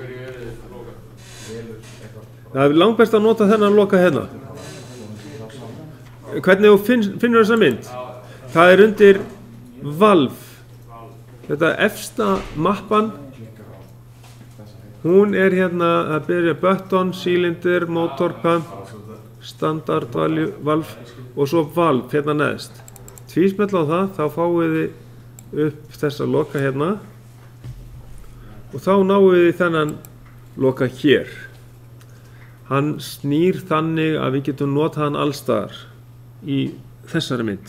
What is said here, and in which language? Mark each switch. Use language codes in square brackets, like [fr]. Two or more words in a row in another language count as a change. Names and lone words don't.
[is] Það er langt best að nota þennan loka hérna. Hvernig þú finnur þessa mynd? Það er undir Valve. Þetta efsta mappan. Hún er hérna að byrja [en] button, cylinder, motor, pump, standard value, Valve [is] og svo Valve hérna neðst. Tvísmella á það, þá fáið þið upp þessa loka hérna og þá náum við þennan loka hér. Hann snýr þannig að við getum notað hann allstaðar í þessari mynd.